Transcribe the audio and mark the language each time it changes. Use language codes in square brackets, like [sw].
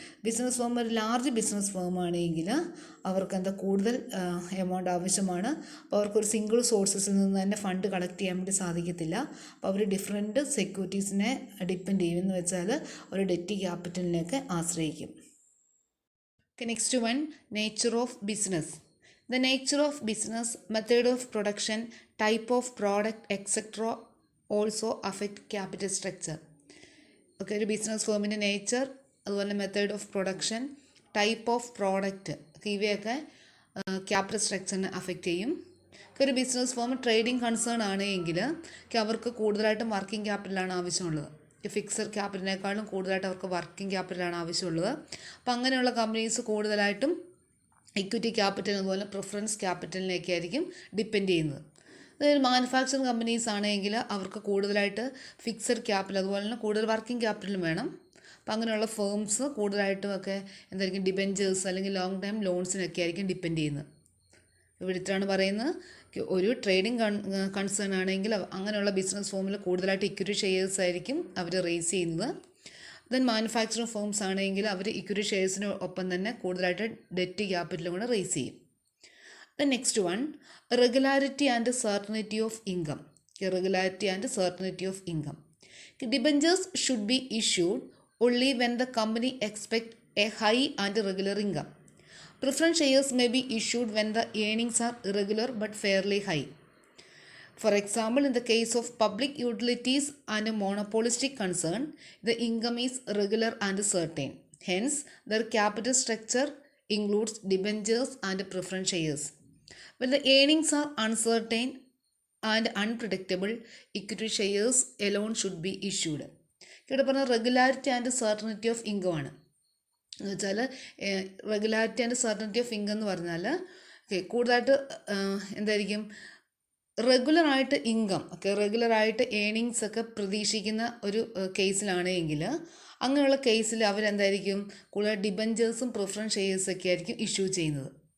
[ml] Business firm ഒരു large business firm ആണെങ്കിൽ അവർക്ക് എന്താ കൂടുതൽ എമൗണ്ട് ആവശ്യമാണ്. അപ്പോൾ അവർക്കൊരു സിംഗിൾ സോഴ്സസിൽ നിന്ന് തന്നെ ഫണ്ട് കളക്ട് ചെയ്യാൻ വേണ്ടി സാധിക്കത്തില്ല. അപ്പോൾ അവർ ഡിഫറെൻറ്റ് സെക്യൂരിറ്റീസിനെ ഡിപ്പെൻഡ് ചെയ്യുമെന്ന് വെച്ചാൽ ഒരു ഡെറ്റ് ക്യാപിറ്റലിനെയൊക്കെ ആശ്രയിക്കും. [en] Next one, nature of business. The nature of business, method of production, type of product, etc. also affect capital structure. [ml] Okay, ഒരു ബിസിനസ് ഫേമിൻ്റെ നേച്ചർ, അതുപോലെ method of production, type of product, ഇവയൊക്കെ capital സ്ട്രക്ചറിനെ affect ചെയ്യും. ഒരു business firm trading concern ആണ് എങ്കിൽ അവർക്ക് കൂടുതലായിട്ടും working ക്യാപിറ്റലാണ് ആവശ്യമുള്ളത്. ഫിക്സഡ് ക്യാപിറ്റലിനേക്കാളും കൂടുതലായിട്ട് അവർക്ക് വർക്കിംഗ് ക്യാപിറ്റലാണ് ആവശ്യമുള്ളത്. അപ്പോൾ അങ്ങനെയുള്ള കമ്പനീസ് കൂടുതലായിട്ടും ഇക്വിറ്റി ക്യാപിറ്റൽ അതുപോലെ പ്രിഫറൻസ് ക്യാപിറ്റലിനൊക്കെ ആയിരിക്കും ഡിപ്പെൻഡ് ചെയ്യുന്നത്. അതായത് മാനുഫാക്ചറിങ് കമ്പനീസ് ആണെങ്കിൽ അവർക്ക് കൂടുതലായിട്ട് ഫിക്സഡ് ക്യാപിറ്റൽ അതുപോലെ തന്നെ കൂടുതൽ വർക്കിംഗ് ക്യാപിറ്റലും വേണം. അപ്പോൾ അങ്ങനെയുള്ള ഫേംസ് കൂടുതലായിട്ടും ഒക്കെ എന്തായിരിക്കും ഡിബെഞ്ചേഴ്സ് അല്ലെങ്കിൽ ലോങ് ടൈം ലോൺസിനൊക്കെ ആയിരിക്കും ഡിപ്പെൻഡ് ചെയ്യുന്നത്. ഇവിടെ ഇത്രയാണ് പറയുന്നത്. ഒരു ട്രേഡിംഗ് കൺസേൺ ആണെങ്കിൽ അങ്ങനെയുള്ള ബിസിനസ് ഫേമിൽ കൂടുതലായിട്ട് ഇക്വിറ്റി ഷെയർസ് ആയിരിക്കും അവർ റേസ് ചെയ്യുന്നത്. ദെൻ മാനുഫാക്ചറിങ് ഫേംസ് ആണെങ്കിൽ അവർ ഇക്വിറ്റി ഷെയർസിന് ഒപ്പം തന്നെ കൂടുതലായിട്ട് ഡെറ്റ് ക്യാപിറ്റലും കൂടെ റേസ് ചെയ്യും. [en] Then next one, regularity and certainty of income. Regularity and certainty of income. Debentures should be issued only when the company expect a high and regular income. Preference shares may be issued when the earnings are irregular but fairly high. For example, in the case of public utilities and a monopolistic concern, the income is regular and certain. Hence, their capital structure includes debentures and preference shares. When the earnings are uncertain and unpredictable, equity shares alone should be issued. [ml] ഇവിടെ പറഞ്ഞ regularity and certainty of income ആണ്. എന്ന് വെച്ചാൽ regularity and certainty of income എന്ന് പറഞ്ഞാൽ കൂടുതലായിട്ട് എന്തായിരിക്കും റെഗുലറായിട്ട് ഇൻകം റെഗുലറായിട്ട് ഏണിങ്സ് ഒക്കെ പ്രതീക്ഷിക്കുന്ന ഒരു കേസിലാണ് എങ്കിൽ അങ്ങനെയുള്ള കേസിൽ അവരെന്തായിരിക്കും കൂടുതൽ ഡിബഞ്ചേഴ്സും പ്രിഫറൻസ് ഷെയർസൊക്കെ ആയിരിക്കും ഇഷ്യൂ ചെയ്യുന്നത്.